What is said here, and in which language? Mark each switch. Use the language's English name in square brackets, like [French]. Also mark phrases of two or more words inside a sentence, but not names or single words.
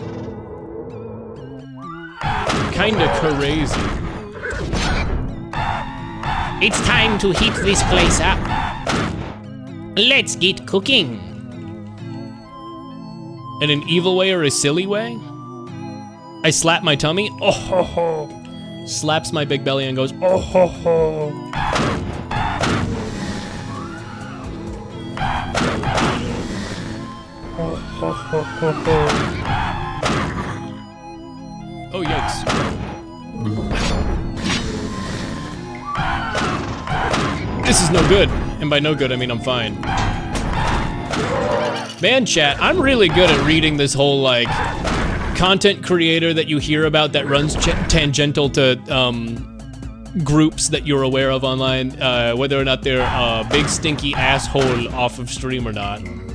[English] Kinda crazy. It's time to heat this place up. Let's get cooking. In an evil way or a silly way? I slap my tummy. Oh ho ho. Slaps my big belly and goes, oh ho ho. Oh ho ho ho ho. Oh yikes. This is no good. And by no good, I mean I'm fine. Man, chat, I'm really good at reading this whole, like, content creator that you hear about that runs tangential to groups that you're aware of online, whether or not they're a big stinky asshole off of stream or not.